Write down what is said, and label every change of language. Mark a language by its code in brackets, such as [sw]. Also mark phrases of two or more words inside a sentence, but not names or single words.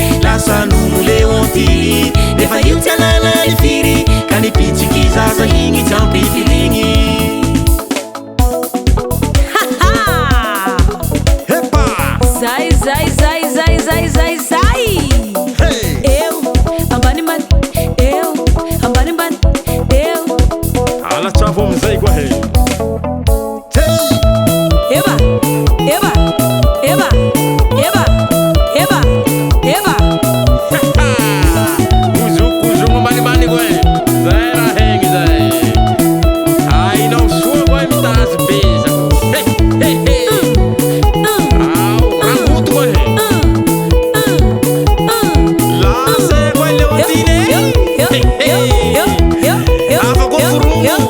[mg] Lasa nolo Leonty, efa io tanàna ny firy, ka nipitsiky zaza igny tampifiliny. Ha, ha! Epa! Zay, zay, zay, zay, zay, zay, zay! Hey! Eo, ambany man-, eo, ambany man-, eo. Alatsavo amizay koa he. Hey! Eba, eba, eba, eba, eba, eba. Ozoko, ozoko, manimaniko e. Zay raha hegny zay. Hainao soa koa mitazy be zako. He, he, he. Ao, raha moto koa he. Lasa koa Leontine. He, he. Afa koa furumu.